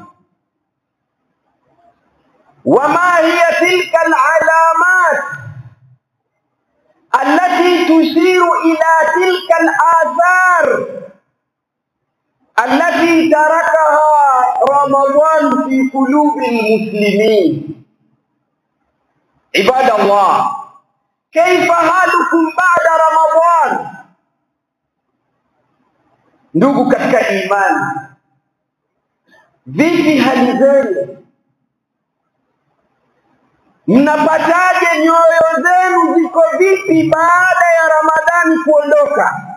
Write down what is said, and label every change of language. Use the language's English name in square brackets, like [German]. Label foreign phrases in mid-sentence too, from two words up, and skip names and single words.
[Arabic] وما هي تلك العلامات التي تشير إلى تلك الآثار التي تركها رمضان في قلوب المسلمين؟ عباد الله، كيف حالكم بعد رمضان؟ [Swahili] ndugu katika imani, vipi hali zenu? Mnapataje? Nyoyo zenu ziko vipi baada ya Ramadhani kuondoka?